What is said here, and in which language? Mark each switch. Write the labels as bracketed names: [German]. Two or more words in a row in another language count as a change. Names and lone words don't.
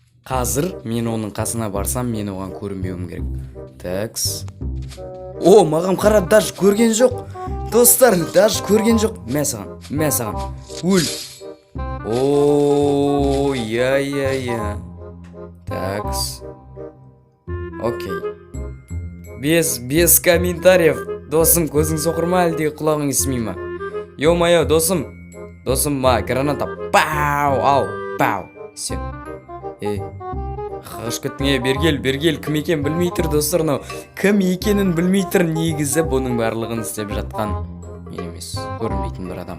[Kazakh] Қазір мен оның қасына барсам, мен оған көрінбеуім керек. Такс. О, маған қарап, даже көрген жоқ. Достар, даже көрген жоқ. Мә саған. Өл. О, я. Такс. Окей. [Russian] Без комментариев. [Kazakh] Досым, көзің соқыр ма, әлде құлағың естімей ма? Ё-моё, досым, граната. Пау. Все. Қашып кеттің, бергел, кім екен білмей тұр, достар. Кім екенін білмей тұр, негізі бұның барлығын істеп жатқан мен емес, көрінбейтін бір адам.